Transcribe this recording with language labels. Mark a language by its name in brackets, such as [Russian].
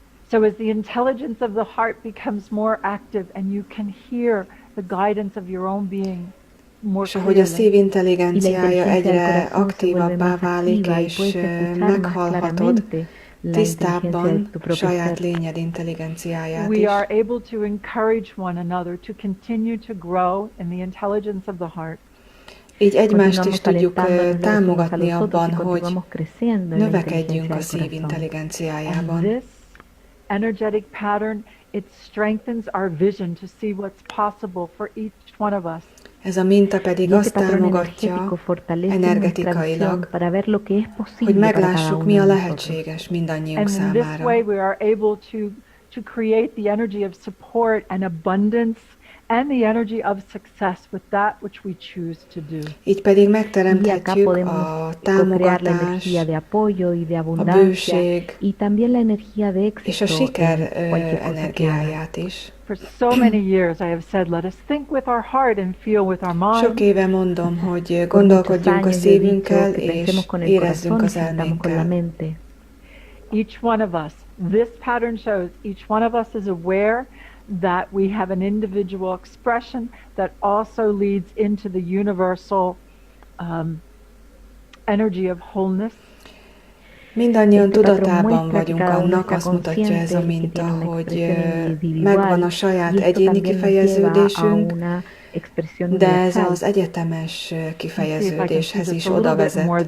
[English] So as the intelligence of the heart becomes more active and you can hear the guidance of your own being more [Hungarian] és ahogy a szív intelligenciája egyre aktívabbá válik, és meghallhatod tisztábban saját lényed intelligenciáját is. [English] We are able to encourage one another to continue to grow in the intelligence of the heart. [Hungarian] Így egymást is tudjuk támogatni abban, hogy növekedjünk a szív intelligenciájában. [English] Energetic pattern, it strengthens our vision to see what's possible for each one of us. [Hungarian] Ez a minta pedig azt támogatja energetikailag, hogy meglássuk, mi a lehetséges mindannyiunk számára. [English] And in this way we are able to create the energy of support and abundance and the energy of success with that which we choose to do. [Hungarian] Így pedig megteremthetjük a támogatás, a bőség és a siker energiáját is. [English] For so many years I have said, let us think with our heart and feel with our mind. [Hungarian] Sok éve mondom, hogy gondolkodjunk a szívünkkel és érezzünk az elménkkel. [English] Each one of us, this pattern shows, each one of us is aware that we have an individual expression that also leads into the universal energy of wholeness. [Hungarian] Mindannyian tudatában vagyunk annak, azt mutatja ez a minta, hogy megvan a saját egyéni kifejeződésünk, de ez az egyetemes kifejeződéshez is oda vezet.